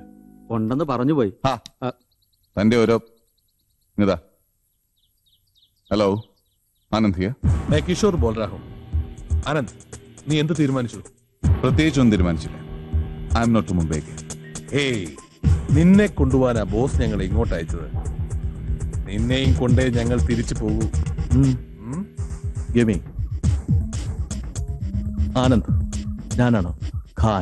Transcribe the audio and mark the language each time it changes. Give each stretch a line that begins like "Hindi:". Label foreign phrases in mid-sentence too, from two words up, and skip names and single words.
Malayalam: ഉണ്ടെന്ന് പറഞ്ഞു പോയി. തന്റെ ഓരോ ഇതാ.
English: Hello, Anand here.
Hindi: मैं किशोर बोल रहा हूँ. आनंद,
Malayalam: നീ എന്ത് തീരുമാനിച്ചു? പ്രത്യേകിച്ചൊന്നും തീരുമാനിച്ചില്ല.
English: I am not to Mumbai.
Malayalam: ഏയ്, നിന്നെ കൊണ്ടുപോകാനാ ബോസ് ഞങ്ങളെ ഇങ്ങോട്ട് അയച്ചത്. നിന്നെയും കൊണ്ടേ ഞങ്ങൾ തിരിച്ചു പോകൂ. ഗെമി ആനന്ദ്, ഞാനാണ് ഖാൻ.